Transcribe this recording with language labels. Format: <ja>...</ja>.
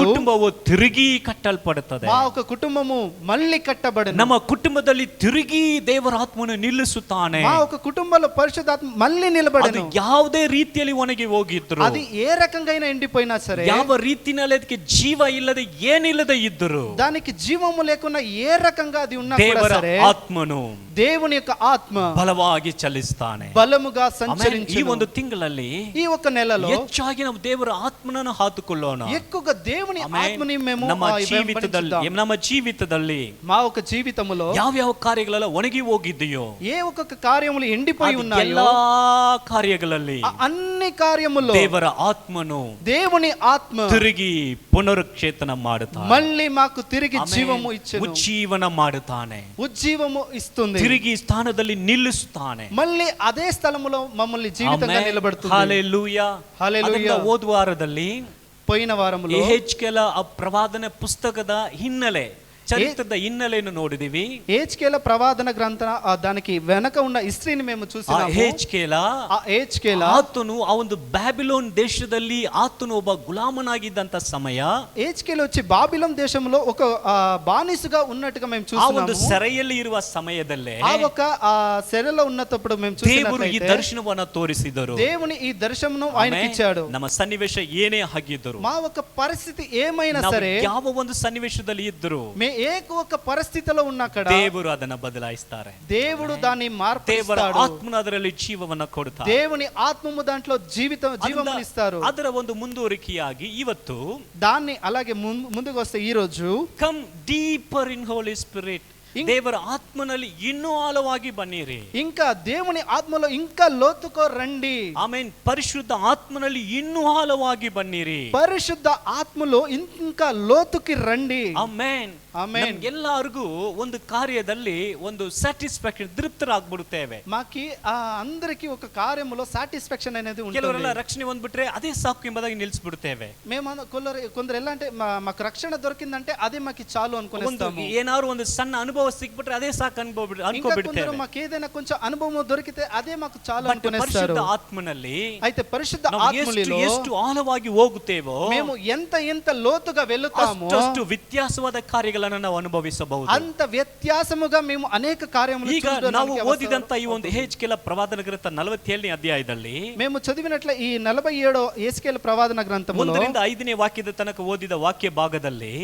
<kn>ಕುಟುಂಬವು ತಿರುಗಿ ಕಟ್ಟಲ್ಪಡುತ್ತದೆ,</kn> <te>మా ఒక కుటుంబము మళ్ళీ కట్టబడను,</te> <kn>ನಮ್ಮ ಕುಟುಂಬದಲ್ಲಿ ತಿರುಗಿ ದೇವರ ಆತ್ಮನು ನಿಲ್ಲಿಸುತ್ತಾನೆ.</kn> <te>మా ఒక కుటుంబంలో పరిశుద్ధాత్మ మళ్ళీ</te> <kn>ಅದು</kn> <te>నిలబడను.</te> <kn>ಯಾವುದೇ ರೀತಿಯಲ್ಲಿ ಒಣಗಿ ಹೋಗಿದ್ರು,</kn> <te>అది ఏ రకంగా ఎండిపోయినా సరే,</te> <kn>ಯಾವ ರೀತಿಯಲ್ಲಿ ಅದಕ್ಕೆ ಜೀವ ಇಲ್ಲದೆ ಏನಿಲ್ಲದೆ ಇದ್ದರು,</kn> <te>దానికి జీవము లేకుండా ఏ రకంగా అది ఉన్నా కూడా</te> <kn>ದೇವರ</kn> <te>సరే,</te> <kn>ಆತ್ಮನು</kn> <te>దేవుని యొక్క ఆత్మ</te> <kn>ಬಲವಾಗಿ ಚಲಿಸ್ತಾನೆ.</kn> <te>బలముగా</te> <kn>ಈ</kn> <te>సంచరించును.</te> <kn>ಒಂದು ತಿಂಗಳಲ್ಲಿ</kn> <te>ఈ ఒక నెలలో</te> <kn>ಹೆಚ್ಚಾಗಿ ನಾವು ದೇವರ ಆತ್ಮನನ್ನು ಹಾತುಕೊಳ್ಳೋಣ.</kn> <te>ఎక్కువగా దేవుని ఆత్మని మేము</te> <kn>ನಮ್ಮ ಜೀವಿತದಲ್ಲಿ</kn> <te>మా ఒక జీవితములో</te> <kn>ಯಾವ ಕಾರ್ಯಗಳೆಲ್ಲ ಒಣಗಿ ಹೋಗಿದೆಯೋ,</kn> <te>ఏ ఒక్కొక్క కార్యములు ఎండిపోయి ఉన్నాయో,</te> <kn>ಎಲ್ಲಾ ಕಾರ್ಯಗಳಲ್ಲಿ</kn> <te>ఆ అన్ని కార్యముల్లో</te> <kn>ದೇವರ ಆತ್ಮನು</kn> <te>దేవుని ఆత్మ</te> <kn>ತಿರುಗಿ ಪುನರುಕ್ಷೇತನ ಮಾಡುತ್ತಾನೆ,</kn> <te>మళ్ళీ మాకు తిరిగి జీవము ఇచ్చెను,</te> <kn>ಉಜ್ಜೀವನ ಮಾಡುತ್ತಾನೆ,</kn> <te>ఉజ్జీవము ఇస్తుంది,</te> <kn>ತಿರುಗಿ ಸ್ಥಾನದಲ್ಲಿ ನಿಲ್ಲಿಸುತ್ತಾನೆ.</kn> <te>మళ్ళీ అదే స్థలములో మమ్మల్ని జీవితంగా నిలబడుతుంది. హల్లెలూయా. హల్లెలూయా.</te> <kn>ಅದನ್ನ ಹೋದ ವಾರದಲ್ಲಿ</kn> <te>పోయిన వారములో</te> <kn>ಯೆಹೆಜ್ಕೇಲ ಆ ಪ್ರವಾದನ ಪುಸ್ತಕದ ಹಿನ್ನೆಲೆ, ಚರಿತ್ರದ ಹಿನ್ನೆಲೆಯನ್ನು ನೋಡಿದಿವಿ.</kn> <te>ఏజ్కేల ప్రవాదన గ్రంథ దానికి వెనక ఉన్న హిస్టరీని మేము చూసినాము. ఏజ్కేల</te> <kn>ಆತನು ಆ ಒಂದು ಬ್ಯಾಬಿಲೋನ್ ದೇಶದಲ್ಲಿ ಆತನು ಒಬ್ಬ ಗುಲಾಮನಾಗಿದ್ದಂತ ಸಮಯ,</kn> <te>ఏజ్కేల వచ్చి బాబిలోన్ దేశంలో ఒక బానిసగా ఉన్నట్టుగా మేము</te> <kn>ಆ</kn> <te>చూస్తున్నాము.</te> <kn>ಒಂದು ಸೆರೆಯಲ್ಲಿ ಇರುವ ಸಮಯದಲ್ಲೇ</kn> <te>ఆ ఒక సెరలో ఉన్నప్పుడు మేము</te> <kn>ದೇವರು ಈ</kn> <te>చూసినట్లయితే</te> <kn>ದರ್ಶನವನ್ನ ತೋರಿಸಿದರು.</kn> <te>దేవుని ఈ దర్శనము ఆయనకి ఇచ్చాడు.</te> <kn>ನಮ್ಮ ಸನ್ನಿವೇಶ ಏನೇ ಆಗಿದ್ದರು,</kn> <te>మా ఒక పరిస్థితి ఏమైనా</te> <kn>ನಾವು</kn> <te>సరే,</te> <kn>ಯಾವ ಒಂದು ಸನ್ನಿವೇಶದಲ್ಲಿ ಇದ್ದರು,</kn> <te>ఒక పరిస్థితిలో ఉన్న అక్కడ</te> <kn>ದೇವರು ಅದನ್ನ ಬದಲಾಯಿಸ್ತಾರೆ.</kn> <te>దేవుడు దాన్ని</te> <kn>ದೇವರ</kn> <te>మార్పిస్తాడు.</te> <kn>ಆತ್ಮನ ಅದರಲ್ಲಿ ಜೀವವನ್ನ ಕೊಡ್ತಾರೆ.</kn> <te>దేవుని ఆత్మము దాంట్లో జీవము ఇస్తారు.</te> <kn>ಅದರ ಒಂದು ಮುಂದುವರಿಕೆಯಾಗಿ ಇವತ್ತು</kn> <te>దాన్ని అలాగే ముందుకు వస్తే ఈ రోజు</te> <en>come deeper in holy spirit,</en> <kn>ದೇವರ ಆತ್ಮನಲ್ಲಿ ಇನ್ನೂ ಆಳವಾಗಿ ಬನ್ನಿರಿ.</kn> <te>ఇంకా దేవుని ఆత్మలో ఇంకా లోతుకో రండి.</te> <kn>ಆಮೆನ್. ಪರಿಶುದ್ಧ ಆತ್ಮನಲ್ಲಿ ಇನ್ನೂ ಆಳವಾಗಿ ಬನ್ನಿರಿ.</kn> <te>పరిశుద్ధ ఆత్మలో ఇంకా లోతుకి రండి.</te> <kn>ಆಮೆನ್. ಆಮೆನ್. ಎಲ್ಲರಿಗೂ ಒಂದು ಕಾರ್ಯದಲ್ಲಿ ಒಂದು ಸ್ಯಾಟಿಸ್ಫ್ಯಾಕ್ಷನ್, ತೃಪ್ತರಾಗ್ಬಿಡುತ್ತೇವೆ.</kn> <te>మాకి అందరికి ఒక కార్యములో సాటిస్ఫాక్షన్ అనేది ఉంటుంది.</te> <kn>ಕೆಲವರೆಲ್ಲ ರಕ್ಷಣೆ ಹೊಂದ್ಬಿಟ್ರೆ ಅದೇ ಸಾಕು ಎಂಬುದಾಗಿ ನಿಲ್ಲಿಸ್ಬಿಡುತ್ತೇವೆ.</kn> <te>మేము కొందరు ఎలా అంటే మాకు రక్షణ దొరికిందంటే అదే మాకు చాలు అనుకునేస్తాము.</te> <kn>ಏನಾದ್ರು ಒಂದು ಸಣ್ಣ ಅನುಭವ ಸಿಕ್ಬಿಟ್ರೆ ಅದೇ ಸಾಕು ಅನ್ಕೋಬಿಡ್ತೇವೆ.</kn> <te>మాకు ఏదైనా కొంచెం అనుభవం దొరికితే అదే మాకు చాలు అనుకునేస్తారు.</te> <kn>ಪರಿಶುದ್ಧ ಆತ್ಮನಲ್ಲಿ</kn> <te>అయితే పరిశుద్ధ ఆత్మలో</te> <kn>ಎಷ್ಟು ಆಳವಾಗಿ ಹೋಗುತ್ತೇವೋ,</kn> <te>మేము ఎంత లోతుగా వెళ్తామో</te> <kn>ಅಷ್ಟು ವ್ಯತ್ಯಾಸವಾದ ಕಾರ್ಯಗಳನ್ನು ನಾವು ಅನುಭವಿಸಬಹುದು.</kn> <te>అంత వ్యత్యాసముగా మేము అనేక కార్యములు</te> <kn>ಈಗ ನಾವು ಓದಿದಂತ ಈ ಒಂದು ಯೆಹೆಜ್ಕೇಲ ಪ್ರವಾದನ ಗ್ರಂಥ 47ನೇ ಅಧ್ಯಾಯದಲ್ಲಿ</kn> <te>మేము చదివినట్ల ఈ 47వ యెహెజ్కేల ప్రవాదన గ్రంథములో</te> <kn>1ರಿಂದ 5ನೇ ವಾಕ್ಯದ ತನಕ ಓದಿದ ವಾಕ್ಯ ಭಾಗದಲ್ಲಿ</kn>